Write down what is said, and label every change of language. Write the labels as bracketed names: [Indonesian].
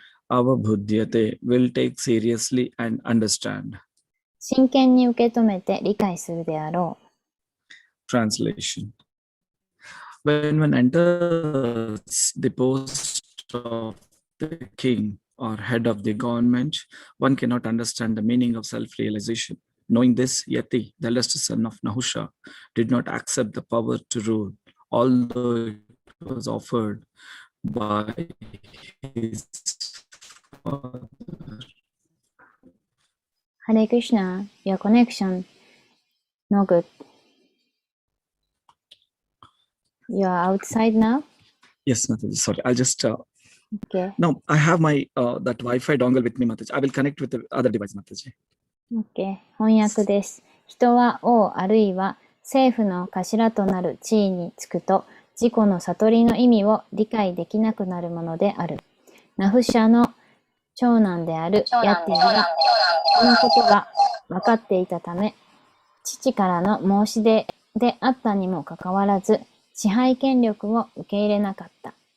[English] Avabhudyate, will take seriously and understand. [Japanese] 真剣に受け止めて理解するであろ [English] Translation. When one enters the post of the king or head of the government, one cannot understand the meaning of self-realization. Knowing this, Yati, the eldest son of Nahusha, did not accept the power to rule, although it was offered by his father. Hare Krishna, your connection no good. You are outside now? Yes, Mataji, sorry. I'll just... Okay. No, I have my that Wi-Fi dongle with me, Mataji. I will connect with the other device, Mataji. Okay. [Japanese] 翻訳です。人は王あるいは政府の頭となる地位につくと、自己の悟りの意味を理解できなくなるものである。ナフシャの長男であるヤティは、このことが分かっていたため、父からの申し出であったにもかかわらず、支配権力を受け入れなかった。